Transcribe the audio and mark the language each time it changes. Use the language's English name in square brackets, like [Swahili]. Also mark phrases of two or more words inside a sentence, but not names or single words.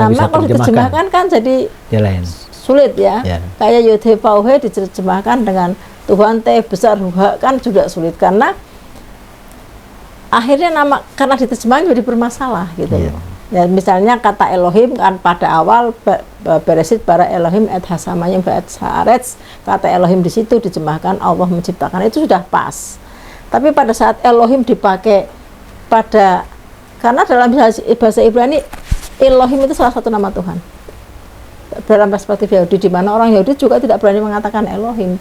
[Indonesian] kalau diterjemahkan kan jadi lain. Sulit ya. Kayak Yod-Heh-Vav-Heh diterjemahkan dengan Tuhan T besar Huha kan juga sulit, karena akhirnya nama karena diterjemahkan jadi bermasalah gitu loh. Ya, misalnya kata Elohim kan pada awal [Hebrew] בראשית ברא אלוהים את השמים את הארץ, [Indonesian] kata Elohim di situ diterjemahkan Allah menciptakan, itu sudah pas. Tapi pada saat Elohim dipakai karena dalam bahasa Ibrani Elohim itu salah satu nama Tuhan. Dalam perspektif Yahudi, di mana orang Yahudi juga tidak berani mengatakan Elohim.